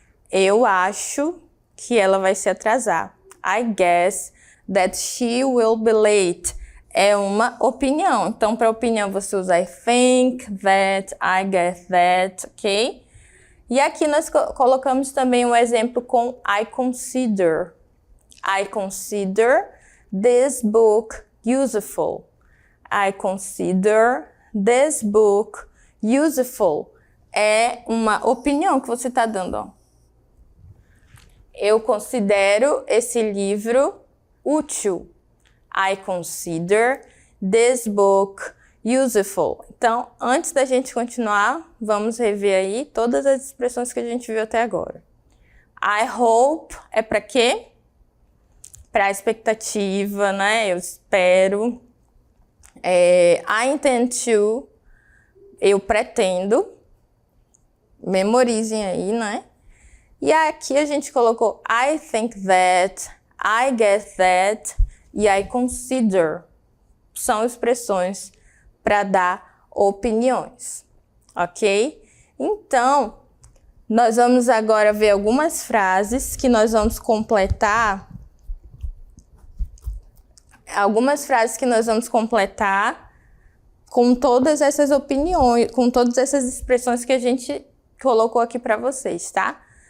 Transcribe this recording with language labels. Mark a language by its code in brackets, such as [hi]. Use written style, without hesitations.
[pt] Eu acho que ela vai se atrasar. [en] I guess that she will be late. [pt] É uma opinião. Então, para opinião, você usa [en] I think that, I guess that, [pt] ok? E aqui nós colocamos também um exemplo com [en] I consider. I consider this book useful. I consider this book useful. [pt] É uma opinião que você está dando, ó. Eu considero esse livro útil. [en] I consider this book useful. [pt] Então, antes da gente continuar, vamos rever aí todas as expressões que a gente viu até agora. [en] I hope [pt] é para quê? Para expectativa, né? Eu espero. [en] I intend to, [pt] eu pretendo. Memorizem aí, né? E aqui a gente colocou [en] I think that, I guess that e I consider. [pt] São expressões para dar opiniões, ok? Então, nós vamos agora ver algumas frases que nós vamos completar. Algumas frases que nós vamos completar com todas essas opiniões, com todas essas expressões que a gente colocou aqui para vocês, tá?